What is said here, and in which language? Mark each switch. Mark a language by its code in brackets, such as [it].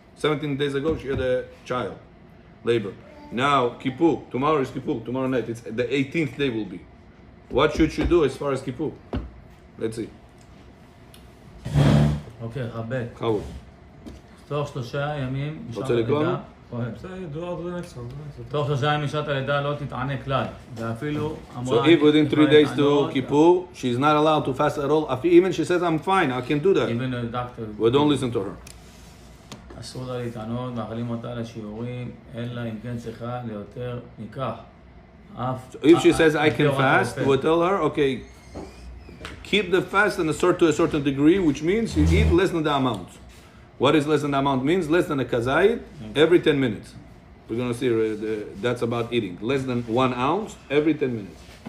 [en] 17 days ago, she had a child, labor. Now, Kippur, tomorrow is Kippur, tomorrow night. It's the 18th day will be. What should she do as far as Kippur? Let's see. [he] אוקיי, חבט. חבוד. תוך 3 ימים משעת רוצה לקרוא? הלידה, בסדר, [en] do the next one. [he] תוך 3 ימים משעת הלידה לא תתענה כלל, ואפילו [en] So if within 3 days to Kippur, she's not allowed to fast at all. Even she says, I'm fine, I can do that. even a doctor, Well, don't listen to her. [he] אסור לה להתענות, מאכלים אותה לשיעורים, אלא אם כן צריכה ליותר מכך. [en] So if she says, I can fast, we'll tell her, okay, keep the fast to a certain degree, which means you eat less than the amount. What is less than the amount means? Less than a kazayit every 10 minutes. We're going to see that's about eating. Less than 1 ounce every 10 minutes.